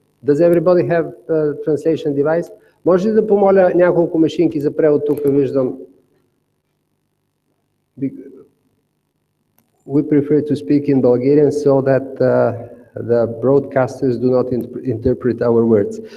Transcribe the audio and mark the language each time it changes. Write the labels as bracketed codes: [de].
[en] Does everybody have a translation device? [bg] Може ли да помоля няколко машинки за превод? Тук виждам. [en] We prefer to speak in Bulgarian so that the broadcasters do not interpret our words.